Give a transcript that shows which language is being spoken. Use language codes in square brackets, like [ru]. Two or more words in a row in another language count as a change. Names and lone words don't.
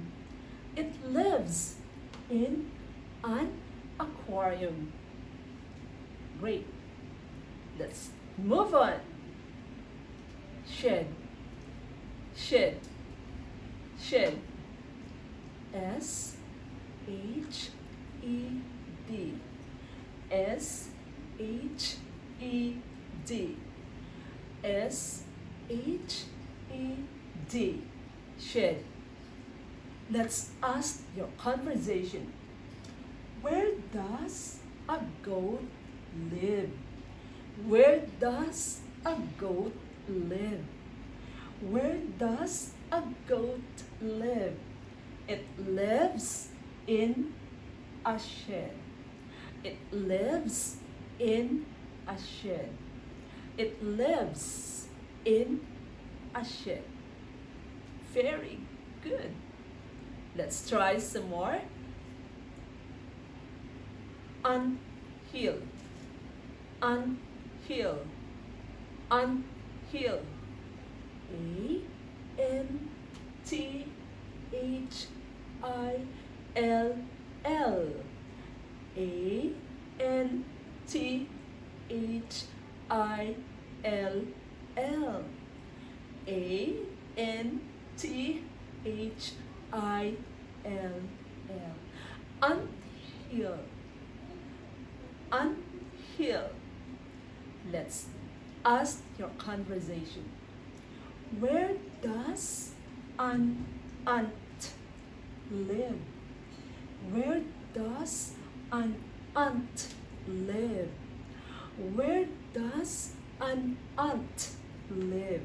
[en] It lives in an aquarium. Great. Let's move on. Shed, shed, shed. S-H-E-D. S-H-E-D. S-H-E-D. Shed. Let's ask your conversation. Where does a goat live? Where does a goat live? Where does a goat live? It lives in a shed. It lives in a shed. It lives in a shed. Very good. Let's try some more. Unhill, unhill, unhill. A-N-T-H-I-L-L. A N T H I L L. A N T H I L L. Anthill. Anthill. Let's ask your conversation. Where does an ant live? Where does an ant live? Where does an ant live?